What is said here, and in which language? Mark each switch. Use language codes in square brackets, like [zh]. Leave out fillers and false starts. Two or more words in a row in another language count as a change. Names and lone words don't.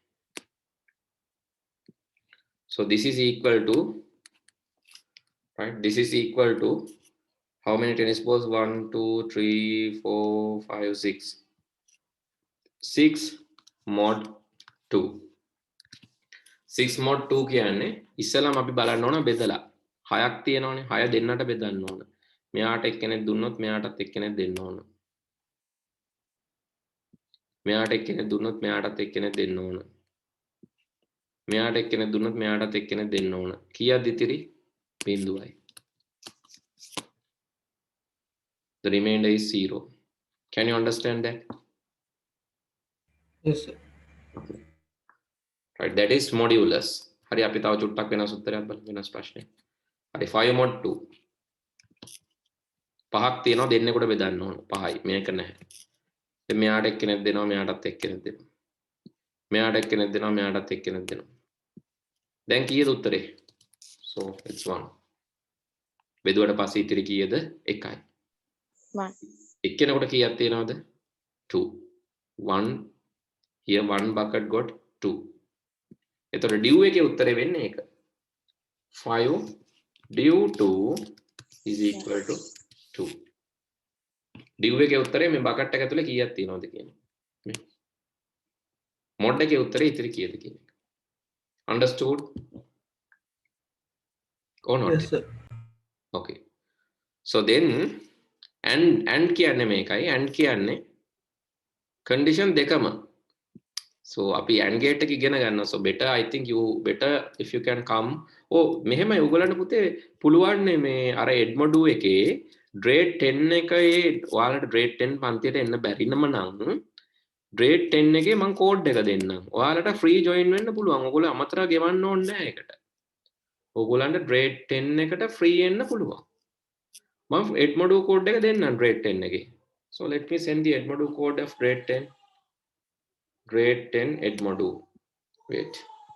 [en] So this is equal to, right? This is equal to how many tennis balls? 1, 2, 3, 4, 5, 6. 6 mod 2. [si] 6 mod 2 කියන්නේ ඉස්සෙල්ලාම අපි බලන්න ඕන බෙදලා. 6ක් තියෙනවනේ. 6 දෙන්නට බෙදන්න ඕන. මෙයාට එක්කෙනෙක් දුන්නොත් මෙයාටත් එක්කෙනෙක් දෙන්න ඕන. මෙයාට එක්කෙනෙක් දුන්නොත් මෙයාටත් එක්කෙනෙක් දෙන්න ඕන. මෙයාට එක්කෙනෙක් දුන්නොත් මෙයාටත් එක්කෙනෙක් දෙන්න ඕන. කීයක්ද ඉතිරි? බිඳුවයි. [en] The remainder is 0. Can you understand that? Yes, sir. Okay. Right, that is modulus. [si] හරි අපි තව චුට්ටක් වෙනස් උත්තරයක් බලමු වෙනස් ප්‍රශ්නේ. හරි 5 mod 2. පහක් තියෙනවා දෙන්නෙකුට බෙදන්න ඕන. 5යි. මේක නැහැ. දැන් මෙයාට එක්කෙනෙක් දෙනවා මෙයාටත් එක්කෙනෙක් දෙනවා. මෙයාට එක්කෙනෙක් දෙනවා මෙයාටත් එක්කෙනෙක් දෙනවා. දැන් කීයද උත්තරේ? [en] So it's 1. [si] බෙදුවට පස්සේ ඉතිරි කීයද? 1යි. 1. එක්කෙනෙකුට කීයක් තියෙනවද? 2. 1 [en] here one bucket got [si] 2. එතකොට div එකේ උත්තරේ වෙන්නේ ඒක. 5 div 2 [en] is equal to [si] 2. div එකේ උත්තරේ මේ bucket එක ඇතුලේ කීයක් තියෙනවද කියන්නේ. මේ mod එකේ උත්තරේ ඉතිරි කීයද කියන එක. [en] Understood? Or not? Yes, sir. Okay. So then [si] and කියන්නේ මේකයි and කියන්නේ condition දෙකම. So අපි and gate එක ඉගෙන ගන්නවා. [en] So better I think you better if you can come. [si] මෙහෙමයි ඔයගොල්ලන්ට පුතේ පුළුවන් මේ අර edmodo එකේ grade 10 එකේ ඔයාලට grade 10 පන්තියට එන්න බැරිනම නම් grade 10 එකේ මම code එක දෙන්නම්. ඔයාලට [en] free join [si] වෙන්න පුළුවන්. ඔයගොල්ලෝ අමතර ගෙවන්න ඕනේ නැහැ ඒකට. ඔයගොල්ලන්ට grade 10 එකට free එන්න පුළුවන්. මම edmodo code එක දෙන්නම් grade 10 එකේ. [en] So let me send the edmodo code of grade 10. Grade 10 edmodo. Wait.